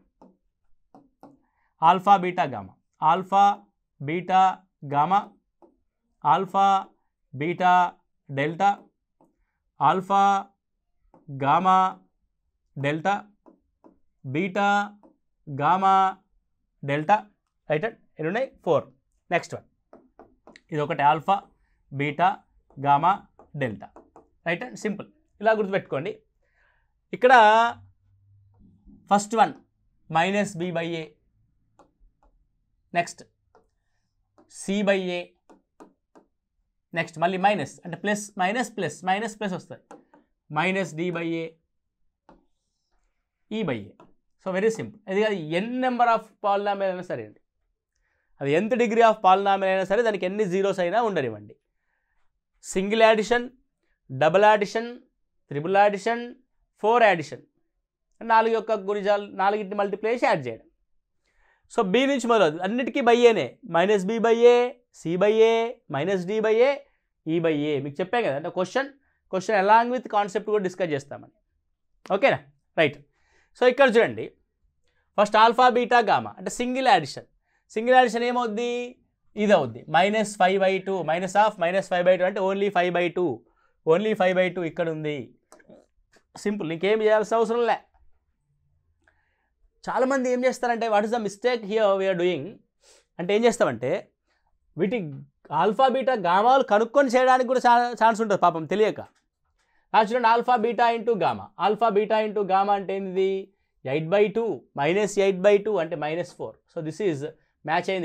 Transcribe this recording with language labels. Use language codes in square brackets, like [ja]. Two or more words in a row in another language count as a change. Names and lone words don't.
[en] Alpha beta gamma, alpha beta gamma, alpha beta delta, alpha gamma delta, beta gamma delta. right and [te] ఎన్ని ఉన్నాయి? 4. [en] next one, [te] ఇది ఒకటి [en] alpha beta gamma delta. right and simple, [te] ఇలా గుర్తుపెట్టుకోండి. ఇక్కడ [en] first one [te] -b/a, నెక్స్ట్ c/a, నెక్స్ట్ మళ్ళీ మైనస్ అంటే [en] plus minus plus minus plus [te] వస్తుంది -d/a e/a. [en] So very simple. [te] ఇది అది [en] n number of polynomial [te] అయినా సరే అండి, అది ఎంత [en] degree of polynomial [te] అయినా సరే దానికి ఎన్ని జీరోస్ అయినా ఉండనివ్వండి. [en] Single addition, double addition, triple addition, 4 addition, [te] 4 యొక్క గుణిజాలు 4 మల్టిప్లై చేసి యాడ్ చేయడం. సో బి నుంచి మొదలదు అన్నిటికీ బైఏనే, -b/a, c/a, -d/a, e/a. మీకు చెప్పాను కదా అంటే [en] question along with concept [te] కూడా డిస్కస్ చేస్తామని. ఓకేనా, రైట్. సో ఇక్కడ చూడండి, [en] first alpha beta gamma [te] అంటే [en] single addition. single addition [te] ఏమవుద్ది, ఇది అవుద్ది -5/2, -5/2 అంటే ఓన్లీ 5/2, ఓన్లీ 5/2 ఇక్కడ ఉంది. సింపుల్, నీకేం చేయాల్సిన అవసరం లే. చాలామంది ఏం చేస్తారంటే [en] What is the mistake here we are doing [te] అంటే ఏం చేస్తామంటే వీటి [en] alpha beta [te] గామాలు కనుక్కొని చేయడానికి కూడా ఛాన్స్ ఉంటుంది పాపం తెలియక. చూడండి, [en] alpha beta into gamma, alpha beta into gamma [te] అంటే ఏంటిది 8/2, -8/2 అంటే -4. [en] So this is match అయింది.